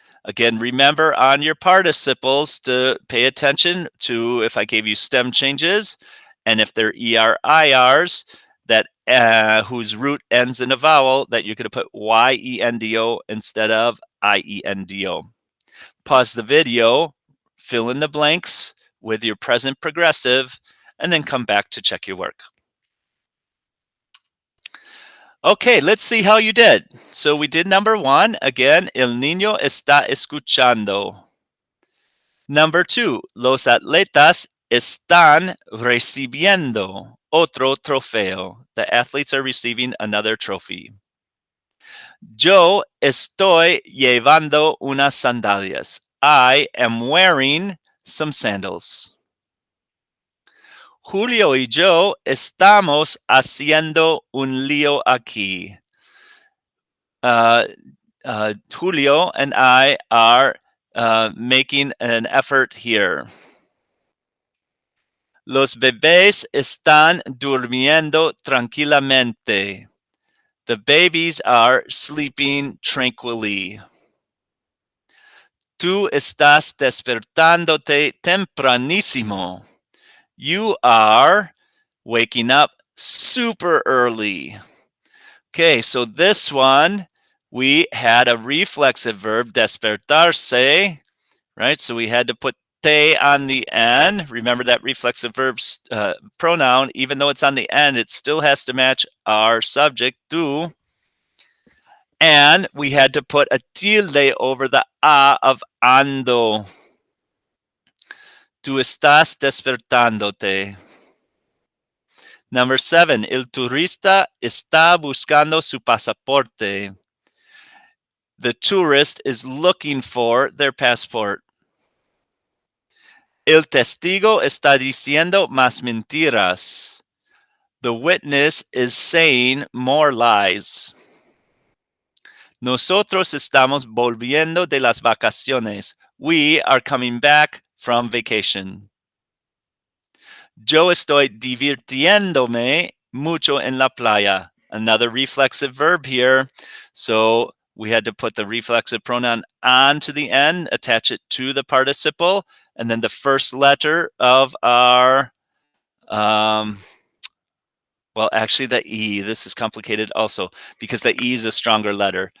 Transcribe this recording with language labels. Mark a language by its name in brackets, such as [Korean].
[English] Again, remember on your participles to pay attention to if I gave you stem changes and if they're ER-IRs that whose root ends in a vowel, that you're going to put Y-E-N-D-O instead of I-E-N-D-O. Pause the video, fill in the blanks with your present progressive, and then come back to check your work. Okay, let's see how you did. So we did number 1. Again, [Spanish] el niño está escuchando. [English] Number 2, [Spanish] los atletas están recibiendo otro trofeo. [English] The athletes are receiving another trophy. [Spanish] Yo estoy llevando unas sandalias. [English] I am wearing some sandals. [Spanish] Julio y yo estamos haciendo un lío aquí. [English] Julio and I are making an effort here. [Spanish] Los bebés están durmiendo tranquilamente. [English] The babies are sleeping tranquilly. [Spanish] Tú estás despertándote tempranísimo. [English] You are waking up super early. Okay, so this one, we had a reflexive verb, despertarse, right? So we had to put te on the end. Remember that reflexive verb pronoun, even though it's on the end, it still has to match our subject, tú. And we had to put a tilde over the a of ando. [Spanish] Tú estás despertándote. [English] Number 7, [Spanish] el turista está buscando su pasaporte. [English] The tourist is looking for their passport. [Spanish] El testigo está diciendo más mentiras. [English] The witness is saying more lies. [Spanish] Nosotros estamos volviendo de las vacaciones. [English] We are coming back from vacation. [Spanish] Yo estoy divirtiéndome mucho en la playa. [English] Another reflexive verb here. So we had to put the reflexive pronoun on to the end, attach it to the participle, and then the first letter of our Um, well, actually, the E, this is complicated also because the E is a stronger letter.